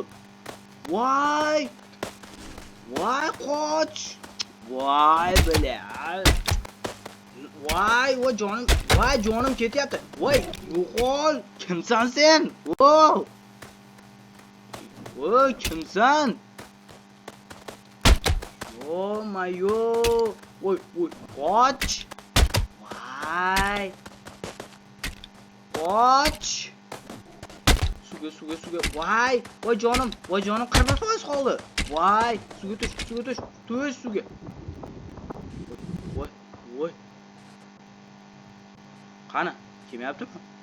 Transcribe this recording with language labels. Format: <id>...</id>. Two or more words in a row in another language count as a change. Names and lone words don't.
<uz>Voy, qoch. Voy, bilal. Voy, jonim ketyapti. Voy, yo'qol. Kimsan sen? Voy, kimsan?</uz> <en>Oh my god.</en> <uz>Voy, qoch. Voy. Qoch. Suvga. Voy jonim 40% qoldi. Voy, suvga tush suvga. Voy. Qani, kelmayaptimi?</uz>